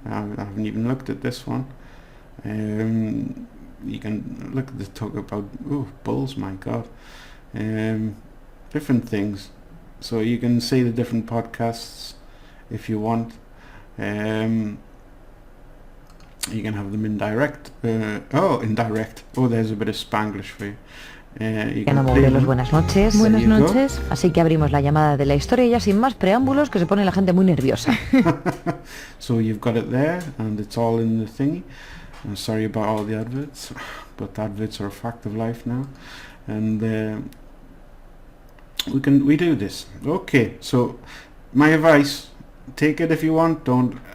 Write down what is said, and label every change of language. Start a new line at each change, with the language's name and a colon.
English: I haven't even looked at this one. You can look at the talk about bulls, my god. Different things. So you can see the different podcasts if you want. You can have them indirect. Indirect. Oh, there's a bit of Spanglish for you.
Spanish: Ana Morelos, buenas noches. Buenas noches. Así que abrimos la llamada de la historia y ya sin más preámbulos, que se pone la gente muy nerviosa.
English: So you've got it there, and it's all in the thingy. I'm sorry about all the adverts, but adverts are a fact of life now, and we do this. Okay, so my advice: take it if you want, don't.